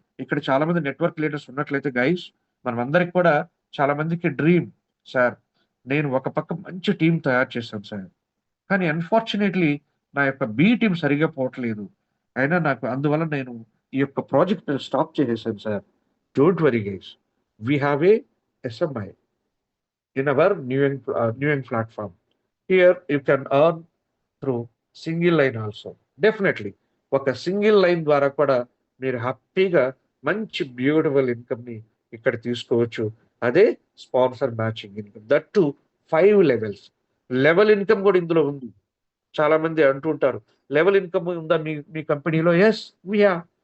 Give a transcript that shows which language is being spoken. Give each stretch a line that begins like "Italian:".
Telugu: ఇక్కడ చాలా మంది నెట్వర్క్ లీడర్స్ ఉన్నట్లయితే గైస్, మనమందరికి కూడా చాలా మందికి డ్రీమ్, సార్ నేను ఒక పక్క మంచి టీమ్ తయారు చేశాను సార్. కానీ అన్‌ఫార్చునేట్‌లీ నా యొక్క బి టీమ్ సరిగ్గా పోవట్లేదు. అయినా నాకు అందువల్ల నేను ఈ యొక్క ప్రాజెక్ట్‌ని స్టాప్ చేసేసాను sir.
English: Don't worry guys. We have a SMI in our New Eng platform. Here you can earn through single line also.
Telugu: Definitely ఒక సింగిల్ లైన్ ద్వారా కూడా మీరు హ్యాపీగా మంచి బ్యూటిఫుల్ ఇన్‌కమ్‌ని ఇక్కడ తీసుకోవచ్చు. అదే sponsor matching income.
English: That too 5 levels.
Telugu: Level income కూడా ఇందులో ఉంది. చాలా మంది అంటుంటారు, లెవెల్ ఇన్‌కమ్ ఉందా మీ మీ కంపెనీలో?
English: Yes, we have.